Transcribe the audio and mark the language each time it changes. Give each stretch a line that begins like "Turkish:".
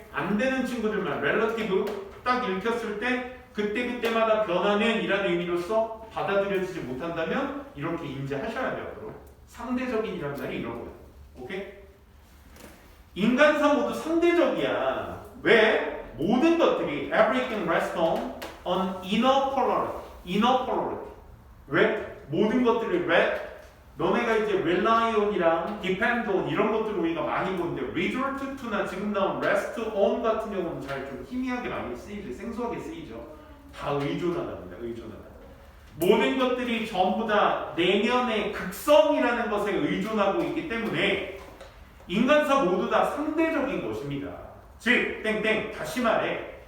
Korean: 안 되는 친구들만 relative 딱 읽혔을 때 그때그때마다 변하는 이라는 의미로서 받아들여지지 못한다면 이렇게 인지하셔야 돼요. 앞으로. 상대적인이라는 말이 이런 거야. 오케이? 인간사 모두 상대적이야. 왜? 모든 것들이
English: everything rests on inner polarity.
Korean: inner polarity. 왜? 모든 것들이 너네가 이제 rely on이랑 depend on 이런 것들을 우리가 많이 보는데 resort to나 지금 나온 rest on 같은 경우는 잘 좀 희미하게 많이 쓰이죠. 생소하게 쓰이죠. 다 의존하답니다. 의존하다. 모든 것들이 전부 다 내면의 극성이라는 것에 의존하고 있기 때문에 인간사 모두 다 상대적인 것입니다. 즉 땡땡 다시 말해